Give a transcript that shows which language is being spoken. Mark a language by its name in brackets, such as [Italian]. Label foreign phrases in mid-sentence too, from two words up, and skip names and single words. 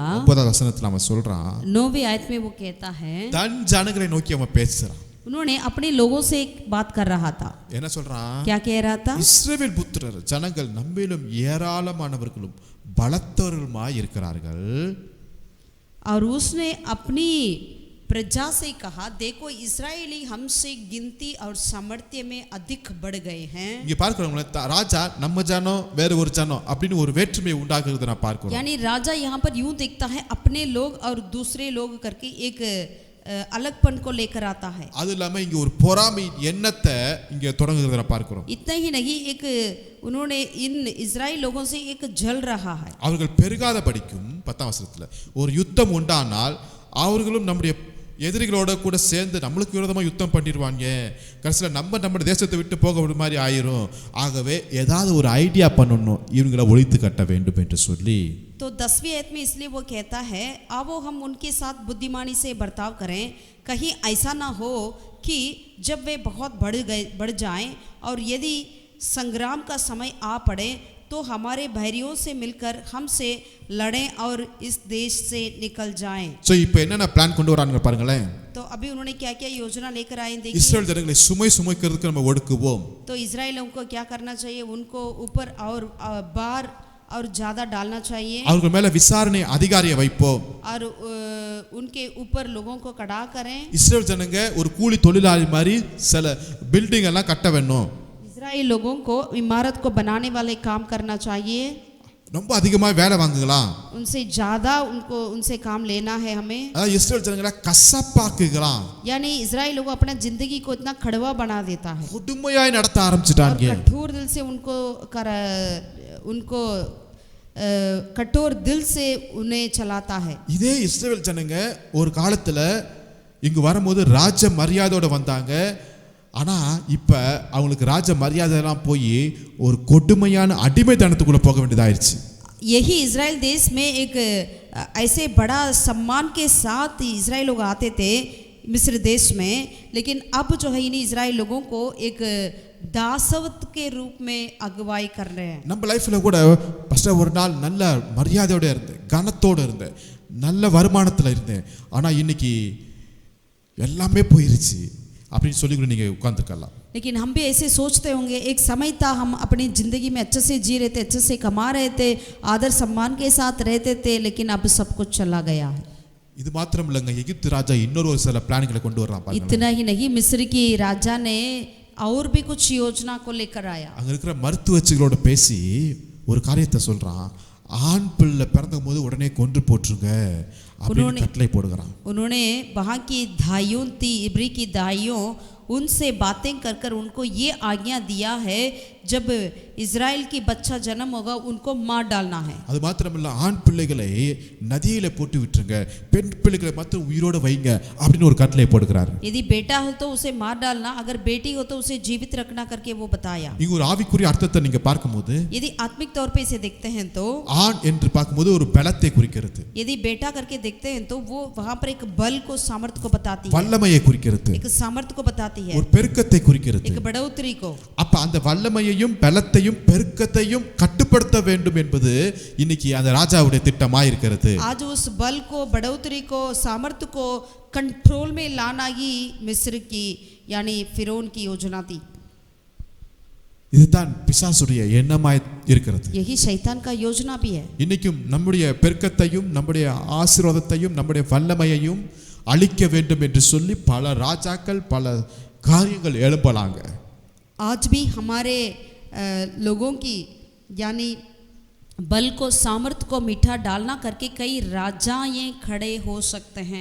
[Tamil] 9வது வசனத்துல அவன் சொல்றான், [Hindi] 9वीं आयत में वो कहता है, [Tamil] தன் ஜனங்களை நோக்கி அவன் பேசுறான். [Hindi] उन्होंने अपने लोगों से एक बात कर रहा था. [Tamil] என்ன சொல்றான்? [Hindi] क्या कह रहा था? [Tamil] இஸ்ரவேல் புத்திரர் ஜனங்கள் நம்மிலும் ஏராளமானவர்களும் பலத்தவர்களுமாய் இருக்கிறார்கள். [Hindi] और उसने अपनी प्रजा से कहा, देखो इस्राएली हमसे गिनती और सामर्थ्य में अधिक बढ़ गए हैं. [Tamil] இங்க பார்க்கிறோம்ல, ராஜா நம்ம ஜனம் வேற ஒரு ஜனம் அப்படின்னு ஒரு வேற்றுமையை உண்டாக்குறத நான் பார்க்கிறோம். [Hindi] यानी राजा यहाँ पर यूं देखता है अपने लोग और दूसरे लोग करके एक अलगपन को लेकर आता है. [Tamil] அது இல்லாம இங்க ஒரு பொறாமை எண்ணத்தை இங்க தொடங்குறத நான் பார்க்கிறோம். [Hindi] इतना ही नहीं, एक उन्होंने इन इजराइल लोगों से एक जल रहा है. [Tamil] அவர்கள் பெருகாத படிக்கும் 10ஆம் வசனத்துல ஒரு யுத்தம் உண்டானால் அவர்களும் நம்முடைய எதிரிகளோட கூட சேர்ந்து நம்மளுக்கு விரோதமாக யுத்தம் பண்ணிடுவாங்க, கடைசியில் நம்ம தேசத்தை விட்டு போக ஒரு மாதிரி ஆயிரும். ஆகவே ஏதாவது ஒரு ஐடியா பண்ணணும், இவங்களை ஒழித்து கட்ட வேண்டும் என்று சொல்லி. [Hindi] तो 10वीं आयत में इसलिए वो कहता है, आओ हम उनके साथ बुद्धिमानी से बर्ताव करें, कहीं ऐसा ना हो कि जब वे बहुत बढ़ जाएं और यदि संग्राम का समय आ पड़े तो हमारे बैरियों से मिलकर हमसे लड़ें और इस देश से निकल जाएं. [Tamil] ஸோ இப்போ என்னென்ன பிளான் கொண்டு வராங்க பாருங்களேன். [Hindi] तो अभी उन्होंने क्या क्या योजना लेकर आए देखिए. [Tamil] இஸ்ரேல் ஜனங்களை சுமைக்கிறதுக்கு நம்ம ஒடுக்குவோம். [Hindi] तो इजराइलियों को क्या करना चाहिए, उनको ऊपर और बार और ज़्यादा डालना चाहिए. [Tamil] அவர்கள் மேல விசாரணை அதிகாரியை வைப்போம். [Hindi] और उनके ऊपर लोगों को कड़ा करें. [Tamil] இஸ்ரேல் ஜனங்க ஒரு கூலி தொழிலாளி மாதிரி சில பில்டிங் எல்லாம் கட்ட வேணும். [Hindi] इजराइल लोगों को इमारत को बनाने वाले काम करना चाहिए. [Tamil] ரொம்ப அதிகமாக வேலை வாங்குகலாம், [Hindi] उनसे ज़्यादा उनसे काम लेना है हमें. [Tamil] அதாவது இஸ்ரேல் ஜனங்களை கசப்பாக்குகலாம். [Hindi] यानी इजराइल लोग अपना जिंदगी को इतना कड़वा बना देता है, [Tamil] கொடுமையாய் நடத்த ஆரம்பிச்சிட்டாங்க. [Hindi] कठोर दिल से उनको कठोर दिल से उन्हें चलाता है. [Tamil] இதே இஸ்ரேல் ஜனங்க ஒரு காலத்துல இங்கு வரும்போது ராஜ மரியாதையோட வந்தாங்க. ஆனா இப்ப அவங்களுக்கு ராஜ மரியாதை எல்லாம் போய் ஒரு கொடுமையான அடிமைத்தனத்துக்குள்ள போக வேண்டியதாயிருச்சு. [Hindi] यही इजराइल देश में एक ऐसे बड़ा सम्मान के साथ इजराइल लोग आते थे मिस्र देश में, लेकिन अब जो है इन इजराइल लोगों को एक दासवत के रूप में अगुवाई कर रहे हैं. [Tamil] நம்ம லைஃப்ல கூட ஃபர்ஸ்ட் ஒரு நாள் நல்ல மரியாதையோட இருந்தேன், கனத்தோட இருந்தேன், நல்ல வருமானத்துல இருந்தேன். ஆனா இன்னைக்கு எல்லாமே போயிருச்சு அப்படின்னு சொல்லி கூட நீங்க உட்கார்ந்துக்கலாம். [Hindi] लेकिन हम भी ऐसे सोचते होंगे, एक समय था हम अपनी ज़िंदगी में अच्छे से जी रहे थे, अच्छे से कमा रहे थे, आदर सम्मान के साथ रहते थे, लेकिन अब सब कुछ चला गया है. [Tamil] இது மாத்திரம் இல்லைங்க, எகிப்து ராஜா இன்னொரு ஒரு சில பிளான்களை கொண்டு வர்றான் பாருங்க. [Hindi] इतना ही नहीं, मिस्र की राजा ने और भी कुछ योजना को लेकर आया. [Tamil] அங்க இருக்கிற மருத்துவச்சிகளோட பேசி ஒரு காரியத்தை சொல்றான். ஆண் பிள்ளை பிறந்த போது உடனே கொன்று போட்டுருங்க அப்படின்னு கட்டளை போடுகிறான். [Hindi] उन्होंने वहाँ की दाइयों थी, इब्री की दाइयों, उनसे बातें कर कर उनको ये आज्ञा दिया है, जब इजराइल की बच्चा जन्म होगा उनको मार डालना है. [Tamil] அது மாத்திரமல்ல, ஆண் பிள்ளைகளை நதியில போட்டு விட்டுருங்க, பெண் பிள்ளைகளை மாத்திரம் உயிரோட வைங்க அப்படின்னு ஒரு கட்டளை போடுகிறார். [Hindi] यदि बेटा हो तो उसे मार डालना, अगर बेटी हो तो उसे जीवित रखना करके वो बताया. [Tamil] இங்க ஒரு ஆவிக்குரிய அர்த்தத்தை நீங்க பார்க்கும்போது, [Hindi] यदि आत्मिक तौर पे इसे देखते हैं तो [Tamil] ஆண் என்று பார்க்கும்போது ஒரு பலத்தை குறிக்கிறது, [Hindi] यदि बेटा करके देखते हैं तो वो वहाँ पर एक बल को, सामर्थ्य को बताती है, [Tamil] வல்லமையை குறிக்கிறது, [Hindi] एक सामर्थ्य को बताती है, [Tamil] ஒரு பெருக்கத்தை குறிக்கிறது, [Hindi] एक बढ़ोतरी को. [Tamil] அப்ப அந்த வல்லமையையும் பலத்தையும் பெருக்கத்தையும் கட்டுப்படுத்த வேண்டும் என்பது இன்னைக்கு அந்த ராஜாவுடைய திட்டமாய் இருக்கிறது. [Hindi] आज उस बल को, बढ़ोतरी को, सामर्थ्य को कंट्रोल में लाना ही मिस्र की यानी फिरौन की योजना थी. [Tamil] இதுதான் பிசாசுடைய எண்ணமாய் இருக்கிறது. [Hindi] यही शैतान का योजना भी है. [Tamil] இன்னைக்கும் நம்முடைய பெருக்கத்தையும் நம்முடைய ஆசீர்வாதத்தையும் நம்முடைய வல்லமையையும் அழிக்க வேண்டும் என்று சொல்லி பல ராஜாக்கள் பல காரியங்கள் எழுப்பலாங்க. [Hindi] आज भी हमारे लोगों की यानी बल को, सामर्थ्य को मीठा डालना करके कई राजाएं खड़े हो सकते हैं.